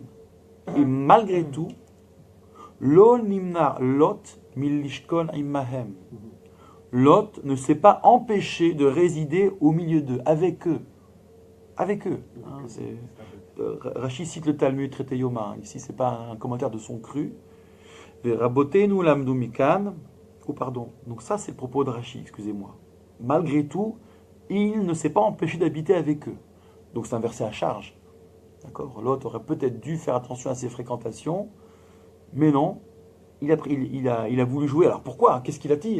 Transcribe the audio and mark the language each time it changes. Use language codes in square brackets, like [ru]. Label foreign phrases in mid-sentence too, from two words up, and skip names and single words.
[he] Et malgré tout, לא נמנע לוט מלשכון עמהם. [fr] Lot ne s'est pas empêché de résider au milieu d'eux, avec eux. Avec eux. Hein, Rashi cite le Talmud, traité Yoma. Ici, ce n'est pas un commentaire de son cru. [he] רבותינו למדו מכאן. [fr] Oh, pardon. Donc, ça, c'est le propos de Rashi, excusez-moi. Malgré tout, il ne s'est pas empêché d'habiter avec eux. Donc, c'est un verset à charge. D'accord? Lot aurait peut-être dû faire attention à ses fréquentations, mais non. Il a voulu jouer. Alors, pourquoi? Qu'est-ce qui l'attire?